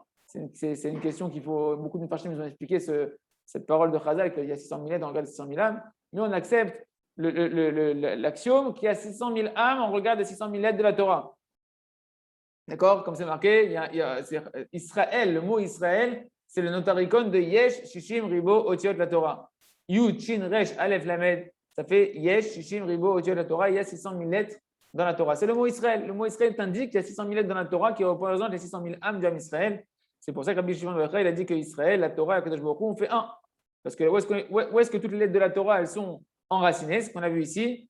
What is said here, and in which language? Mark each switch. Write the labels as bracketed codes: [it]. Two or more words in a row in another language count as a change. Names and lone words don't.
[fr] C'est une question qu'il faut. Beaucoup de Mepharshim nous ont expliqué cette parole de Chazal, qu'il y a 600 000 lettres, on regarde 600 000 âmes. Nous, on accepte l'axiome qu'il y a 600 000 âmes, on regarde les 600 000 lettres de la Torah. D'accord? Comme c'est marqué, c'est Israël, le mot Israël, c'est le notaricon de [he] יש ששים ריבוא אותיות, [fr] la Torah. [he] יוד שין ריש אלף למד. [fr] Ça fait [he] יש ששים ריבוא אותיות, [fr] la Torah. Il y a 600 000 lettres dans la Torah. C'est le mot Israël. Le mot Israël t'indique qu'il y a 600 000 lettres dans la Torah qui représentent les 600 000 âmes du [he] עם ישראל. [fr] C'est pour ça que Rabbi Shimon Bar Yochai, il a dit que Israël, la Torah et [he] קדוש ברוך הוא, [fr] on fait un. Parce que où est-ce que toutes les lettres de la Torah, elles sont enracinées, ce qu'on a vu ici.